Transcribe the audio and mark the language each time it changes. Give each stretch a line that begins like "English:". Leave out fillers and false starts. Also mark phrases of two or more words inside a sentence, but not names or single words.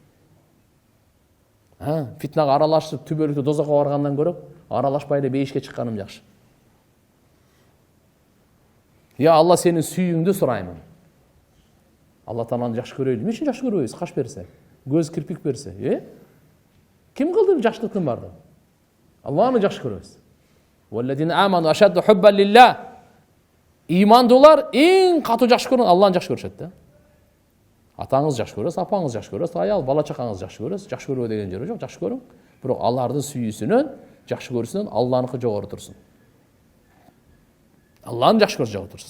Kyrgyz: Фитнага аралашып түбөлүктө дозокко баргандан көрө, аралашпай эле бейишке чыкканым жакшы. Я Алла, сенин сүйүүңдү сураймын. Алла Тааланы жакшы көрөйлү. Эмне үчүн жакшы көрбөйбүз? Каш берсе, көз кирпик берсе, ким кылды жакшылыктын бардыгын? Алланы жакшы көрөбүз.
Arabic: والذين آمنوا أشد حبا لله.
Kyrgyz: Имандуулар эң катуу жакшы көргөн Алланы жакшы көрүшөт да. Атаңыз жакшы көрөсүз, апаңыз жакшы көрөсүз, аял бала чакаңыз жакшы көрөсүз. Жакшы көрбө деген жери жок, жакшы көрүң. Бирок алардын сүйүүсүнөн, жакшы көрүүсүнөн Алланыкы жогору турсун. Алланы жакшы көрүш жогору турсун.